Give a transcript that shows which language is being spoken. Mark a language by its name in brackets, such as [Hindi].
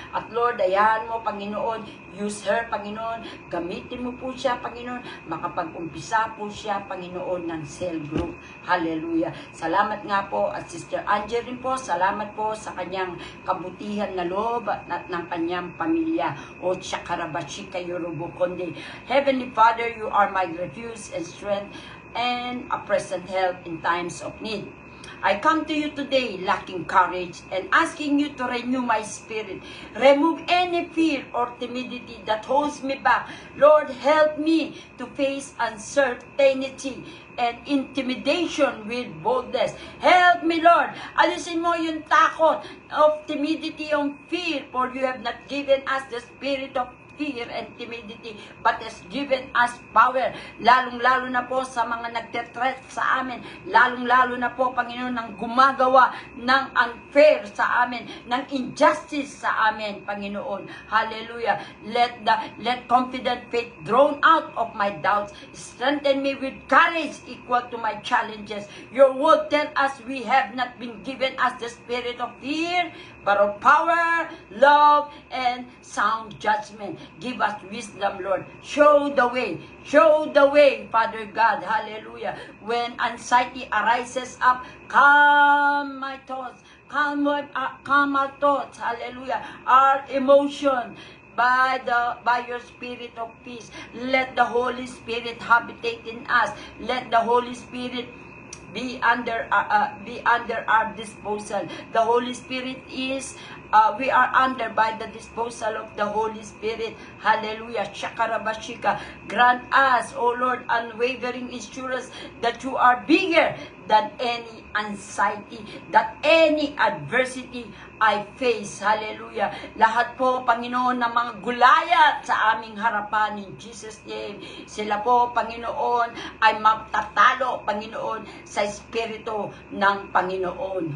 [Filipino] At Lord, ayahan mo, Panginoon, [English] use her, [Filipino] Panginoon, gamitin mo po siya, Panginoon, makapag-umpisa po siya, Panginoon, ng cell group. Hallelujah. Salamat nga po, at Sister Angeline po, salamat po sa kanyang kabutihan na loob at ng kanyang pamilya. O Chakarabashika Yorubukonde. [English] Heavenly Father, you are my refuge and strength and a present help in times of need. I come to you today lacking courage and asking you to renew my spirit. Remove any fear or timidity that holds me back. Lord, help me to face uncertainty and intimidation with boldness. Help me, Lord. [Filipino] Alisin mo yung takot [English] of timidity, [Filipino] yung [English] fear, for you have not given us the spirit of fear and timidity, but has given us power. [Filipino] Lalong-lalo na po sa mga nagtetreat sa amin. Lalong-lalo na po, Panginoon, ng gumagawa ng unfair sa amin, ng injustice sa amin, Panginoon. [English] Hallelujah. Let confident faith drawn out of my doubts. Strengthen me with courage equal to my challenges. Your word tells us we have not been given us the spirit of fear, but of power, love, and sound judgment. Give us wisdom, Lord. Show the way. Show the way, Father God. Hallelujah. When anxiety arises up, calm my thoughts. Calm our thoughts. Hallelujah. Our emotion. By your spirit of peace. Let the Holy Spirit habitate in us. Let the Holy Spirit be under our disposal. The Holy Spirit is we are under by the disposal of the Holy Spirit. Hallelujah. Shakarabashika. Grant us, O Lord, unwavering assurance that you are bigger than any anxiety, that any adversity I face. Hallelujah. [Filipino] Lahat po, Panginoon, ng mga gulayat sa aming harapan [English] in Jesus' name. [Filipino] Sila po, Panginoon, ay magtatalo, Panginoon, sa Espiritu ng Panginoon.